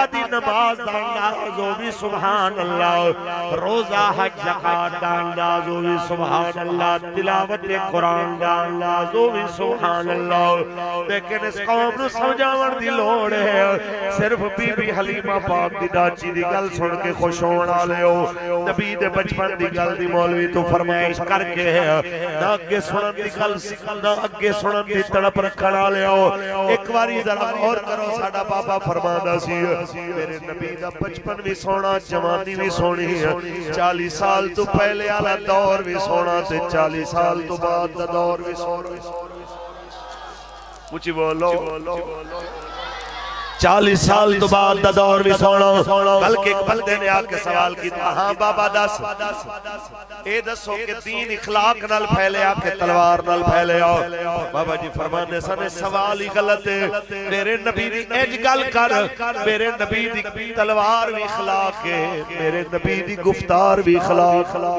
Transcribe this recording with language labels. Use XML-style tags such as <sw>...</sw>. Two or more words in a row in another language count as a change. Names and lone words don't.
<pa>دی نماز دا انداز ہو بھی</pa> <ar>سبحان اللہ</ar> <pa>روزہ حج زکات دا انداز ہو بھی</pa> <ar>سبحان اللہ</ar> <pa>تلاوت قرآن دا انداز ہو بھی</pa> <ar>سبحان اللہ</ar> <pa>لیکن اس قوم نو سمجھاون دی لوڑ ہے صرف بی بی حلیمہ پاک دی داچی دی گل سن کے خوش ہون والے ہو نبی دے بچپن دی گل دی مولوی تو فرمائش کر کے ہے نہ اگے سنن دی گل نہ اگے سنن دی تڑپ رکھن والے ہو ایک واری ذرا غور کرو ساڈا بابا فرماندا سی میرے نبی دا بچپن بھی سونا جوانی بھی سونی ہے 40 سال تو پہلے والا دور بھی سونا تے 40 سال تو بعد دا دور بھی سونا</pa> <ur>مجھے بولو</ur> <pa>40 سال تو بعد دا دور بھی سونا بلکہ ایک بندے نے آ کے سوال کیتا ہاں بابا دس اے دسو کہ دین اخلاق نال پھیلے آ کے تلوار نال پھیلے آؤ بابا جی فرمانے سنے سوال ہی غلط ہے میرے نبی دی اج گل کر میرے نبی دی تلوار بھی اخلاق ہے میرے نبی دی گفتار بھی اخلاق</pa>